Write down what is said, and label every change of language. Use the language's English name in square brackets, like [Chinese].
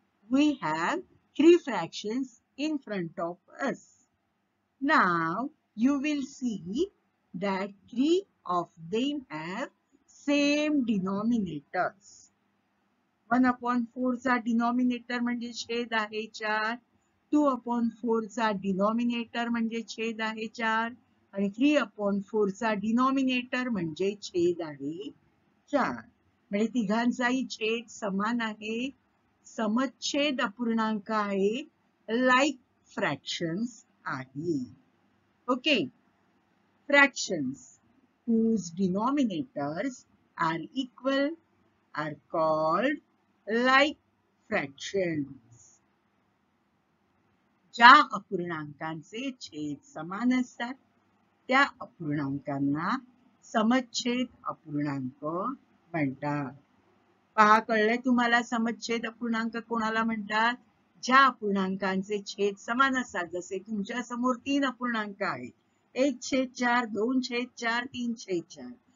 [English] We have 3 fractions in front of us. Now you will see that 3 of them have same denominators. [Marathi] 1/4 चा denominator म्हणजे छेद आहे 4. 2/4 चा denominator म्हणजे छेद आहे 4 आणि 3/4 चा डिनॉमिनेटर म्हणजे छेद आहे 4. म्हणजे तिघांचाही छेद समान आहे. समच्छेद अपूर्णांक आहे, लाईक फ्रॅक्शन्स आहे. [English] Okay, fractions whose denominators are equal are called like fractions. [Marathi] ज्या अपूर्णांकांचे छेद समान असतात त्या अपूर्णांकांना समच्छेद अपूर्णांक म्हणतात. पहा, कळलंय तुम्हाला समच्छेद अपूर्णांक कोणाला म्हणतात? ज्या अपूर्णांकांचे छेद समान असतात. जसे तुमच्या समोर 3 अपूर्णांक आहेत, 1/4, 2/4, 3/4.